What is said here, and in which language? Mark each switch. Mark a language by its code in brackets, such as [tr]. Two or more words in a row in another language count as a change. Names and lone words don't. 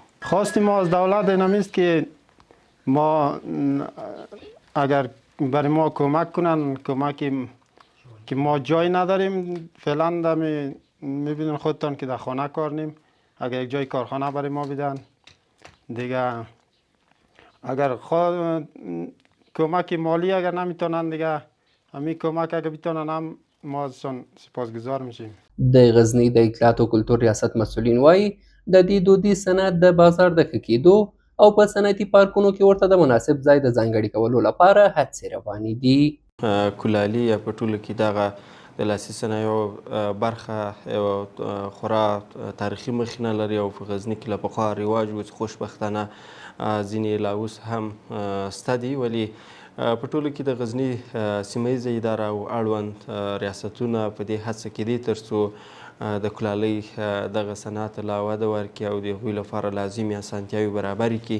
[fa] خواست ما از دولت اینمیست که ما اگر برای ما کمک کنن، کمکی که ما جای نداریم فعلا، میبینن خودتان که در خانه کار نیم، اگر یک جای کارخانه برای ما بدن دیگه، اگر کمک مالی اگر نمیتونن دیگه، همین کمک اگر بتونن هم ما ازشان سپاسگزار میشیم. [ps] د غزنی د اطلاعات او کلتور ریاست مسئولین وایي د دې دودیز صنعت د بازار د ښه کېدو او په صنعتي پارکونو کې ورته د مناسب ځای د ځانګړي کولو لپاره هڅې روانې دي. کولالي یا په ټوله کې دغه د لاسي صنایعو برخه یوه خورا تاریخي مخینه لري او په غزني کې له پخوا رواج و چې خوشبختانه ځینې لا اوس هم شته دي، ولې په ټوله کې د غزني سیمه ییزه اداره او اړوند ریاستونه په دې هڅه کې دي تر څو د کولالۍ دغه صنعت لا وده ورکړي او د هغوی لپاره لازمې اسانتیاوې برابرې کړي.